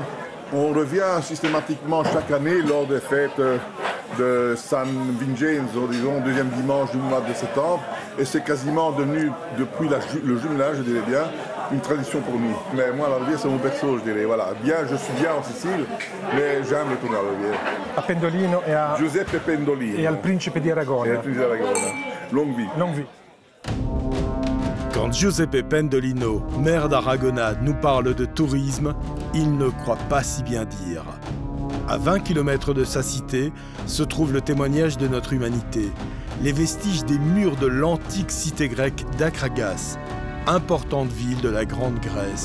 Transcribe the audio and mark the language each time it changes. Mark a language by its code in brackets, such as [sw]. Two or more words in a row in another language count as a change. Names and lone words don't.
[fr] On revient systématiquement chaque année lors des fêtes de San Vincenzo, disons, deuxième dimanche du mois de septembre. Et c'est quasiment devenu, depuis le jumelage, je dirais bien, une tradition pour nous. Mais moi, la Louvière, c'est mon berceau, je dirais. Voilà. Bien, je suis bien en Sicile, mais j'aime retourner à la Louvière. À Pendolino et à... Giuseppe Pendolino. [it] Et al Principe di Aragona. Et al Principe di Aragona. [fr] Longue vie. Longue vie. Quand Giuseppe Pendolino, maire d'Aragona, nous parle de tourisme, il ne croit pas si bien dire. À 20 km de sa cité se trouve le témoignage de notre humanité, les vestiges des murs de l'antique cité grecque d'Akragas, importante ville de la Grande Grèce.